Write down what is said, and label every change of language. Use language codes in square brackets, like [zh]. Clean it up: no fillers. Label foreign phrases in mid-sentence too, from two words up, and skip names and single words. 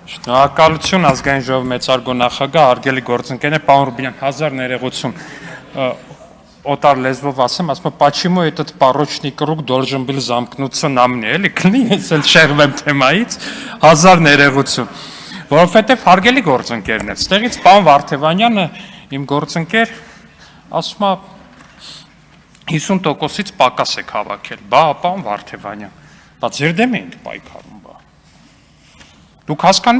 [hy] Շնորհակալություն ազգային ժողովի մեծարգո նախագահ, հարգելի գործընկերներ, պարոն Ռուբինյան, 1000 ներողություն օտար լեզվով ասեմ, ասում եմ, [ru] почему этот порочный круг должен был замкнуться на мне, [hy] էլի քնի, ես էլ շեղվեմ թեմայից, 1000 ներողություն, որովհետև հարգելի գործընկերներ, ստեղից պարոն Վարդևանյանը իմ գործընկեր, ասում է 50%-ից պակաս եք հավաքել, բա պարոն Վարդևանյան, բա ձեր դեմ ենք պայքարում, բա դուք հասկանում եք,